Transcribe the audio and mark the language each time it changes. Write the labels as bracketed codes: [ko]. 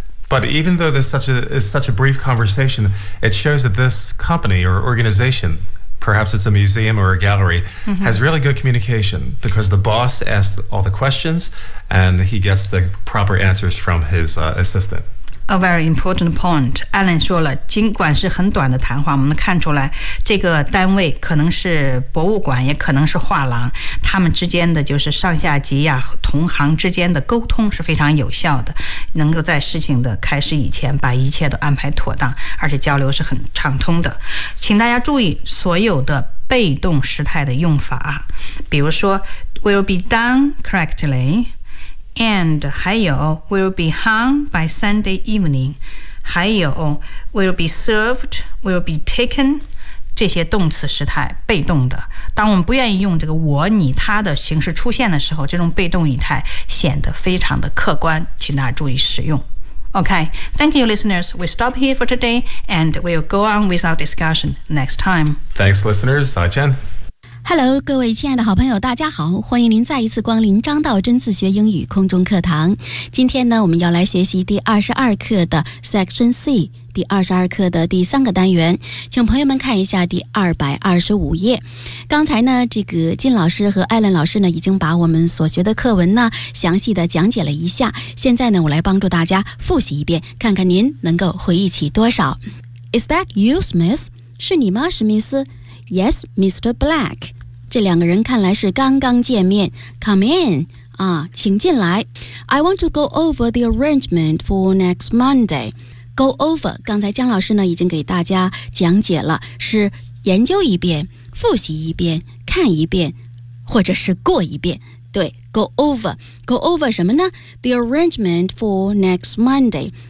[en] But even though this is such a brief conversation, it shows that this company or organization, perhaps it's a museum or a gallery, mm-hmm. has really good communication because the boss asks all the questions and he gets the proper answers from his assistant. A very important point. [zh] Alan 说了，尽管是很短的谈话，我们能看出来，这个单位可能是博物馆，也可能是画廊，他们之间的就是上下级呀、同行之间的沟通是非常有效的，能够在事情的开始以前把一切都安排妥当，而且交流是很畅通的。请大家注意所有的被动时态的用法，比如说 [en] will be done correctly. And [zh] 还有 [en] will be hung by Sunday evening, 还有 will be served, will be taken, [zh] 这些动词时态被动的。当我们不愿意用这个我、你、他的形式出现的时候，这种被动语态显得非常的客观，请大家注意使用。 [en] Okay, thank you, listeners. We stop here for today, and we'll go on with our discussion next time. Thanks, listeners. Hi, Jen. Hello, [zh] 各位亲爱的好朋友大家好，欢迎您再一次光临张道真自学英语空中课堂。今天呢，我们要来学习第22课的 Section C, 第22课的第三个单元。请朋友们看一下第225页。刚才呢，这个金老师和艾伦老师呢，已经把我们所学的课文呢，详细的讲解了一下。现在呢，我来帮助大家复习一遍，看看您能够回忆起多少。 [en] Is that you, Smith? [zh] 是你吗，史密斯？ [en] Yes, Mr. Black. [zh] 这两个人看来是刚刚见面。 [en] Come in. [zh] 啊，请进来。 [en] I want to go over the arrangement for next Monday. Go over. [zh] 刚才江老师呢已经给大家讲解了，是研究一遍、复习一遍、看一遍，或者是过一遍。对 [en] ，go over. Go over [zh] 什么呢 [en] ？The arrangement for next Monday.